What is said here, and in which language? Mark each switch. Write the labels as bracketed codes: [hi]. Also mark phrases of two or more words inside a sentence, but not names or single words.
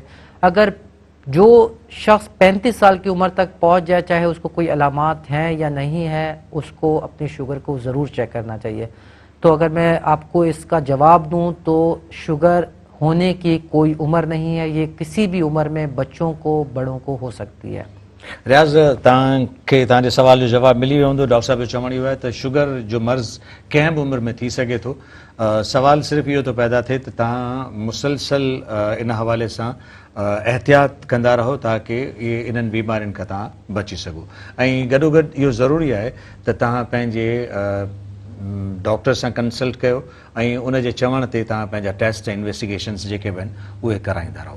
[ur] اگر جو شخص 35 سال کی عمر تک پہنچ جائے, چاہے اس کو کوئی علامات ہیں یا نہیں ہے, اس کو اپنی شوگر کو ضرور چیک کرنا چاہیے. تو اگر میں آپ کو اس کا جواب دوں تو شوگر ہونے کی کوئی عمر نہیں ہے, یہ کسی بھی عمر میں بچوں کو بڑوں کو ہو سکتی ہے. [sd] ریاض تاں جو سوال جو جواب ملی ویو ہوں. ڈاکٹر صاحب جو چوڻ اهو आहे त शुगर जो मर्ज़ कंहिं बि उमिरि में थी सघे थो. सवाल सिर्फ़ु इहो थो पैदा थिए त तव्हां मुसलसल इन हवाले सां एहतियात कंदा रहो ताकि इन्हनि बीमारियुनि खां तव्हां बची सघो. ऐं गॾोगॾु इहो ज़रूरी आहे त तव्हां पंहिंजे डॉक्टर सां कंसल्ट कयो ऐं उन जे चवण ते तव्हां पंहिंजा टेस्ट ऐं इन्वेस्टिगेशन्स जेके बि आहिनि उहे कराईंदा रहो।